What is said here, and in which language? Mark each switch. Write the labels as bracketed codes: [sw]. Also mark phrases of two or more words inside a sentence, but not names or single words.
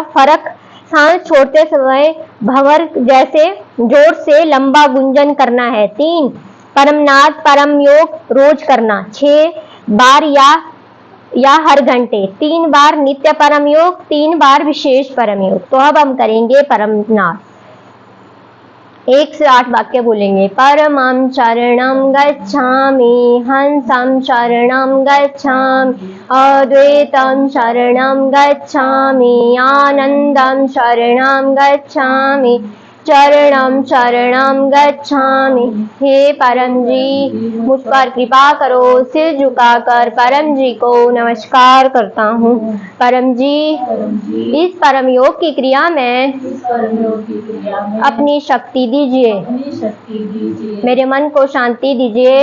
[hi] फर्क सांस छोड़ते समय भंवर जैसे जोर से लंबा गुंजन करना है। 3 परमनाद परम योग रोज करना 6 बार या हर घंटे 3 बार नित्य परम योग, 3 बार विशेष परम योग। तो अब हम करेंगे परमनाद। 1 से 8 वाक्य बोलेंगे। [sa] परमं शरणं गच्छामि, हंसं शरणं गच्छामि, अद्वैतं शरणं गच्छामि, आनंदं शरणं गच्छामि, चरणं शरणं गच्छामि। [hi] हे परम जी मुझ पर कृपा करो। सिर झुकाकर परम जी को नमस्कार करता हूँ। परम जी इस परम योग की क्रिया में अपनी शक्ति दीजिए। मेरे मन को शांति दीजिए।